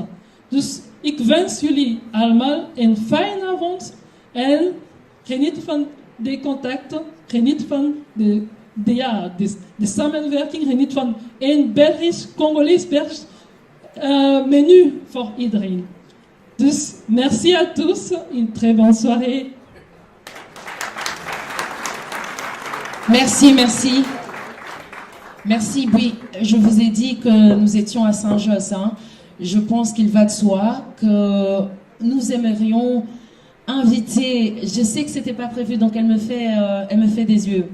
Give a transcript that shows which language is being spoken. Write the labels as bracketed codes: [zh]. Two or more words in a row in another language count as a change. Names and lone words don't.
[nl] Dus ik wens jullie allemaal een fijne avond en geniet van de contacten, geniet van de samenwerking, geniet van een Belgisch-Congolees menu voor iedereen. [fr] Dus merci à tous, une très bonne soirée. Merci, merci. Merci, oui, je vous ai dit que nous étions à Saint-Josse. Hein. Je pense qu'il va de soi que nous aimerions inviter, je sais que c'était pas prévu, donc elle me fait des yeux.